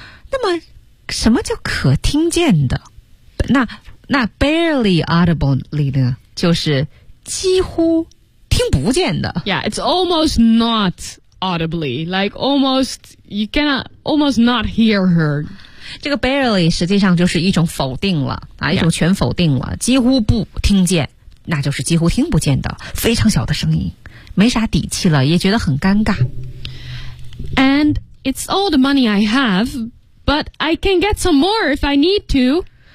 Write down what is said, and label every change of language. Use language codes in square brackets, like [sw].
[zh] 那么什么叫可听见的那 barely audibly 呢就是几乎听不见的。 [en] Yeah, it's almost not audibly. Like, almost, you cannot, almost not hear her. [zh] 这个 barely 实际上就是一种否定了、啊、一种全否定了、yeah. 几乎不听见那就是几乎听不见的非常小的声音没啥底气了也觉得很尴尬。 [en] And it's all the money I have, but I can get some more if I need to.